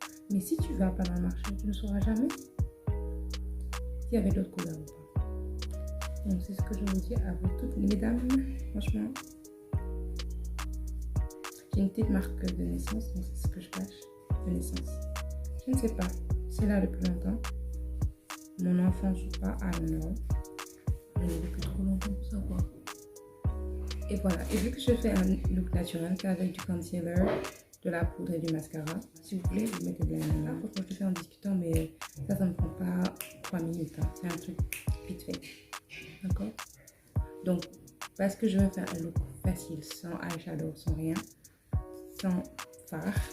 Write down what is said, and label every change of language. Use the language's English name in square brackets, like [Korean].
[French] Mais si tu ne vas pas dans le marché, tu ne sauras jamais s'il y avait d'autres couleurs ou pas. Donc, c'est ce que je vous dis à vous toutes, mesdames. Franchement, j'ai une petite marque de naissance, donc c'est ce que je cache de naissance. Je ne sais pas, c'est là depuis longtemps. Mon enfance ou pas, [English] I don't know. [French] Je l'ai depuis trop longtemps pour savoir. Et voilà, et vu que je fais un look naturel, c'est avec du concealer, de la poudre et du mascara. Si vous voulez, vous mettez de la là. Franchement, je le fais en discutant, mais ça ne me prend pas 3 minutes. Hein. C'est un truc vite fait. D'accord? Donc, parce que je veux faire un look facile, sans eyeshadow, sans rien, sans fard.